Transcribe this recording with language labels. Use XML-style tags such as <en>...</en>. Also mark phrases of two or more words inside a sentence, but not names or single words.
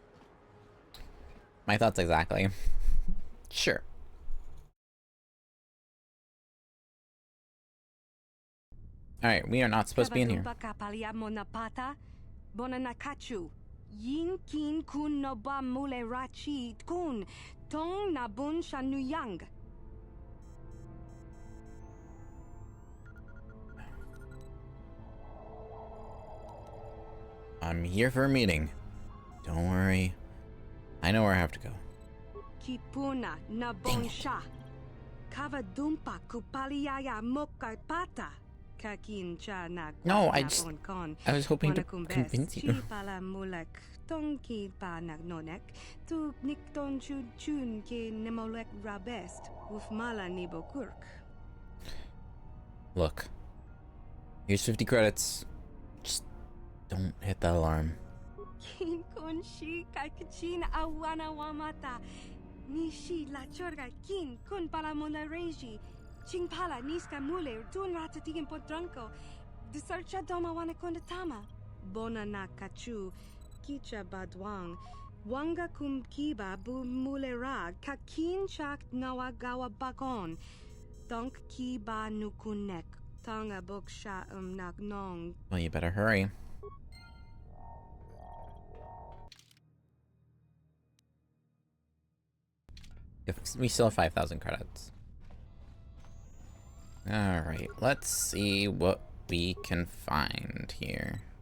<en>My thoughts exactly. Sure. Alright, we are not supposed to be in here. Yin kin kun no ba mule rachi kun tong na bun shanuyang. I'm here for a meeting. Don't worry. I know where I have to go. Kipuna na bon sha. Kavadumpa kupaliaya mokapata. Kakin cha na. No, I was hoping to convince you. Pala mulek tonki pa nagnonek tu nikton chun ke nemolek rabest uf mala nibo kurk. Look. Here's 50 credits. Just don't hit that alarm. Kin kun shi kakachin awana wamata. Nishi la chorga kin kun pala mona reji. Ching pala niska mule tun ratatigen podranko. De sarcha doma wana kondatama. Bona na kachu. Kicha badwang. Wanga kum kiba bu mulera. Kakin chak nawagawa bakon. Donk kiba nukunek. Well, you better hurry. We still have 5,000 credits. Alright, let's see what we can find here.</en>